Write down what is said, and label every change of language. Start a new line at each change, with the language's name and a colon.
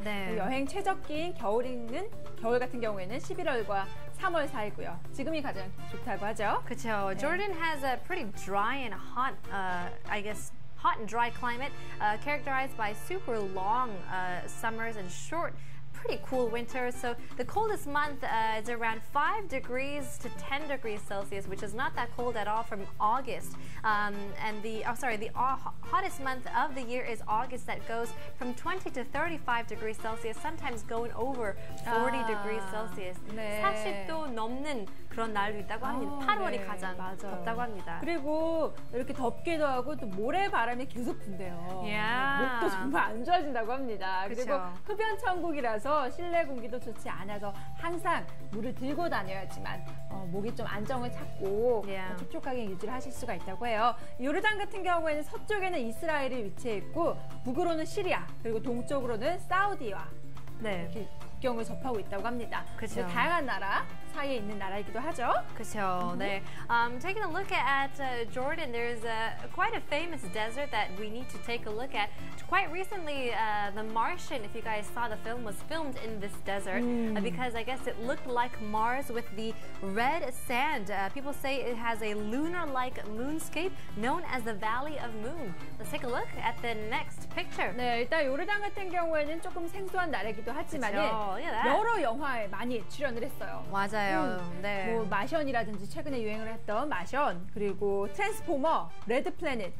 Korean: 네. 여행 최적기인 겨울 같은 경우에는 11월과 3월 사이고요. 지금이 가장 좋다고 하죠. 그렇죠.
English: Jordan has a pretty dry and hot, I guess, hot and dry climate, characterized by super long summers and short, pretty cool winters. So the coldest month is around 5 degrees to 10 degrees Celsius, which is not that cold at all from August. And the hottest month of the year is August, that goes from 20 to 35 degrees Celsius, sometimes going over 40 degrees Celsius.
Korean: 네. 40도 넘는 그런 날도 있다고 합니다. 8월이 네, 가장 맞아요. 덥다고 합니다. 그리고 이렇게 덥기도 하고 또 모래바람이 계속 분대요.
English: Yeah.
Korean: 목도 정말 안 좋아진다고 합니다. 그쵸. 그리고 흡연 천국이라서 실내 공기도 좋지 않아서 항상 물을 들고 다녀야지만 목이 좀 안정을 찾고
English: Yeah.
Korean: 촉촉하게 유지를 하실 수가 있다고 해요. 요르단 같은 경우에는 서쪽에는 이스라엘이 위치해 있고 북으로는 시리아 그리고 동쪽으로는 사우디와 네. 이렇게 국경을 접하고 있다고 합니다. 그쵸. 다양한 나라 사이에 있는 나라이기도 하죠. 그렇죠. 네.
English: Taking a look at Jordan, there's quite a famous desert that we need to take a look at. Quite recently, The Martian, if you guys saw the film, was filmed in this desert because I guess it looked like Mars with the red sand. People say it has a lunar-like moonscape known as the Valley of Moon. Let's take a look at the next picture.
Korean: 네, 일단 요르단 같은 경우에는 조금 생소한 나라이기도 하지만 그쵸.
English: Look at that.
Korean: 여러 영화에 많이 출연을 했어요. 맞아요. 네. 뭐 마션이라든지 최근에 유행을 했던 마션, 그리고 트랜스포머, 레드 플래닛,